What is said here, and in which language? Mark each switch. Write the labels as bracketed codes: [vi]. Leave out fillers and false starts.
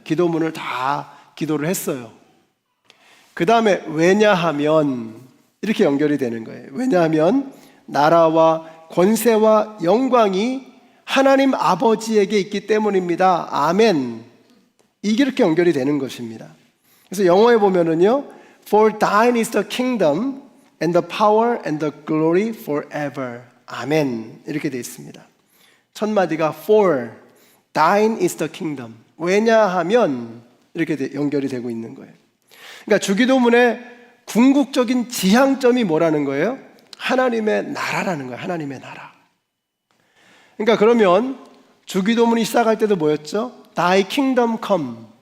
[ko] 기도문을 다 기도를 했어요. 그 다음에 왜냐하면 이렇게 연결이 되는 거예요. 왜냐하면 나라와 권세와 영광이 하나님 아버지에게 있기 때문입니다. 아멘. 이게 이렇게 연결이 되는 것입니다. 그래서 영어에 보면은요, [en] For thine is the kingdom and the power and the glory forever. [ko] 아멘. 이렇게 되어 있습니다. 첫 마디가 [en] For thine is the kingdom. [ko] 왜냐하면 이렇게 연결이 되고 있는 거예요. 그러니까 주기도문의 궁극적인 지향점이 뭐라는 거예요? 하나님의 나라라는 거예요. 하나님의 나라. 그러니까 그러면 주기도문이 시작할 때도 뭐였죠? [en] Thy kingdom come.